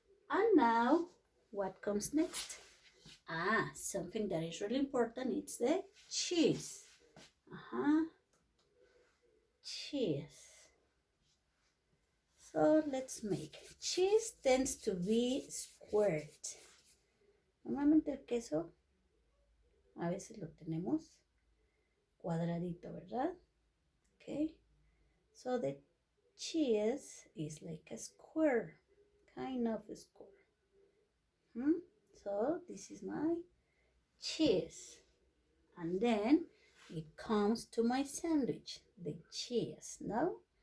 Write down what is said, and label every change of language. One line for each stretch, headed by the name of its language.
English: And now, what comes next? Something that is really important. It's the cheese. Cheese. So let's make. Cheese tends to be squared.
Spanish: Normalmente el queso a veces lo tenemos cuadradito, ¿verdad?
English: Okay. So the cheese is like a square, kind of a square. So this is my cheese. And then it comes to my sandwich, the cheese, no?